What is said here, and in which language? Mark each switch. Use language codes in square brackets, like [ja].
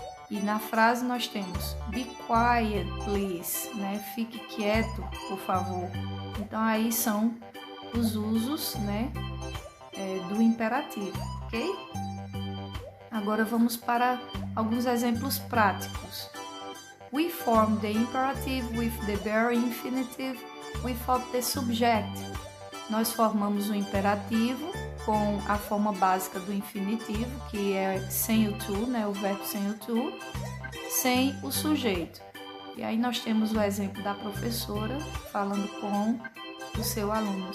[pt] E na frase nós temos [en] be quiet, please, [pt] fique quieto, por favor. Então aí são os usos, do imperativo, ok? Agora vamos para alguns exemplos práticos. [en] We form the imperative with the bare infinitive without the subject. [pt] Nós formamos o imperativo com a forma básica do infinitivo, que é sem o to, o verbo sem o to, sem o sujeito. E aí nós temos o exemplo da professora falando com o seu aluno.